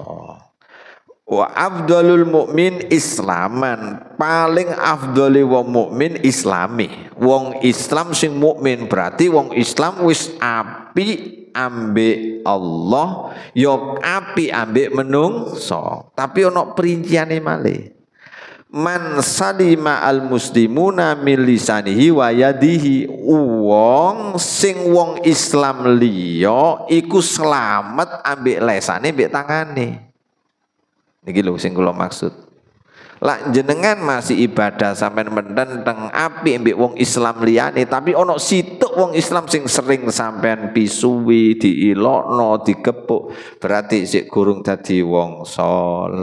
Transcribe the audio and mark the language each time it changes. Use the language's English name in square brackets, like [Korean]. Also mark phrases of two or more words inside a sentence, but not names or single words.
[Arabic] وأفضل المؤمنين إسلاما, [Javanese] paling afdali wong mukmin islami. Wong Islam sing mukmin berarti wong Islam wis api ambek Allah, yo api ambek menungso. Tapi ono perinciane malih. [Arabic] من سلم المسلمون من لسانه ويده. [Javanese] Wong sing wong Islam liya iku selamat ambek lesane ambek tangane. Niki lho sing kula maksud. Lah jenengan masih ibadah sampean menenteng api ambek wong Islam liyane, tapi ono situk wong Islam sing sering sampean pisuwi, diilokno, digepuk, berarti sik gurung dadi wong soleh.